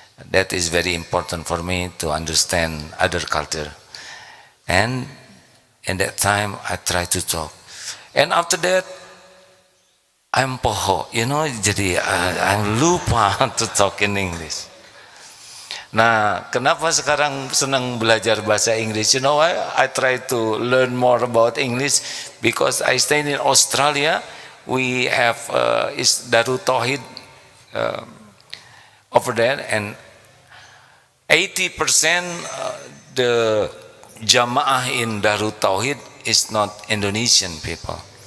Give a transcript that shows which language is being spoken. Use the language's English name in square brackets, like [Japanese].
[English] That is very important for me to understand other culture. And in that time I try to talk, and after that I'm poho, you know, jadi I'm lupa to talk in English. [Indonesian] Nah, kenapa sekarang senang belajar bahasa Inggris? [English] You know, I try to learn more about English because I stayed in Australia. We have is Darut Tauhid over there, and 80% the Jamaah in Darut Tauhid is not Indonesian people.